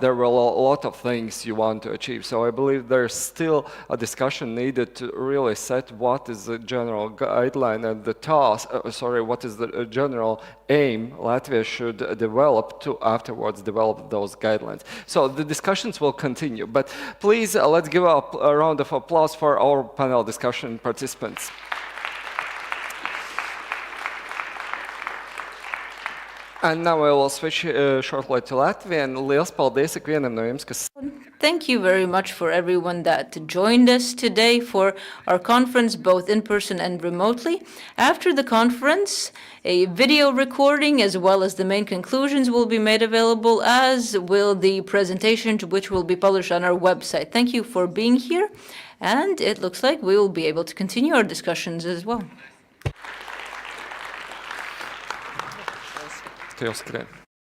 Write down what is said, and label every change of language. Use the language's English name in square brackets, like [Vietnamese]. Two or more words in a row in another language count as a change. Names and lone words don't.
[English] There were a lot of things you want to achieve, so I believe there's still a discussion needed to really set what is the general guideline and the task, what is the general aim Latvia should develop to afterwards develop those guidelines. So the discussions will continue, but please let's give a round of applause for our panel discussion participants. And now I will switch shortly to Latvian. [Latvian] Liels paldies ikvienam no jums, kas... [English] Thank you very much for everyone that joined us today for our conference, both in person and remotely. After the conference, a video recording as well as the main conclusions will be made available, as will the presentation, which will be published on our website. Thank you for being here, and it looks like we will be able to continue our discussions as well. [Latvian] Tev skrien.